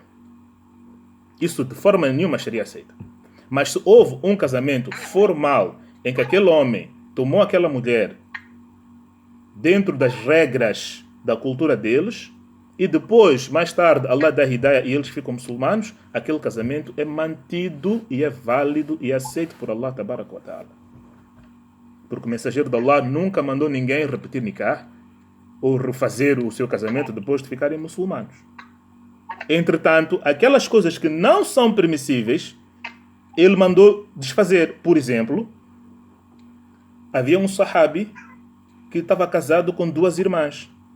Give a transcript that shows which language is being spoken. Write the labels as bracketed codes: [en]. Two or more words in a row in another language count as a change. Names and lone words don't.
[pt] Isso de forma nenhuma a Sharia aceita. Mas se houve um casamento formal em que aquele homem tomou aquela mulher dentro das regras da cultura deles e depois, mais tarde, Allah dá hidayah e eles ficam muçulmanos, aquele casamento é mantido e é válido e é aceito por [ar] الله تبارك وتعالى. [pt] Porque o mensageiro de Allah nunca mandou ninguém repetir nikah ou refazer o seu casamento depois de ficarem muçulmanos. Entretanto, aquelas coisas que não são permissíveis, ele mandou desfazer. Por exemplo, havia um sahabi que estava casado com 2 irmãs.